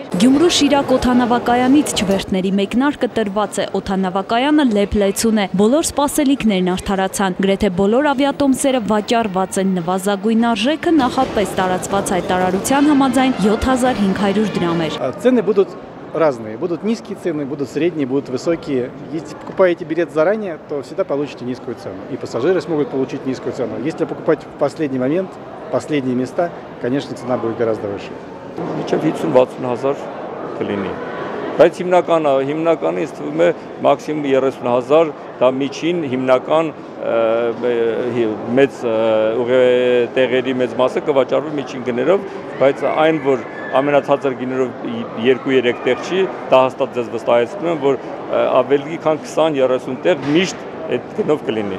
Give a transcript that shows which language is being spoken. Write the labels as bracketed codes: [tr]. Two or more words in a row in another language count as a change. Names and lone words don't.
[hy] Գյումրու Շիրակ օդանավակայանից չվերթների մեկնարկը տրված է, օդանավակայանը լեփ-լեցուն է, բոլոր սպասելիքներն արդարացան, գրեթե բոլոր ավիատոմսերը վաճառված են, նվազագույն արժեքը նախապես տարածված հայտարարության համաձայն 7500 դրամ էր։ [ru] Цены будут разные. Будут низкие цены, будут средние, будут высокие. Если покупаете билет заранее, то всегда получите низкую цену. И пассажиры смогут получить низкую цену. Если покупать в последний момент, последние места, конечно, цена будет гораздо выше. [hy] Մինչև 50-60 000 կլինի։ Բայց հիմնականը ինձ թվում է մաքսիմում 30 000, դա միջին հիմնական մեծ տեղերի մեծ մասը կվաճառվի միջին գներով, բայց այն որ ամենացածր գներով 2-3 տեղ չի, դա հաստատ ձեզ վստահեցնում եմ, որ ավելի քան 20-30 տեղ միշտ այդ գնով կլինի։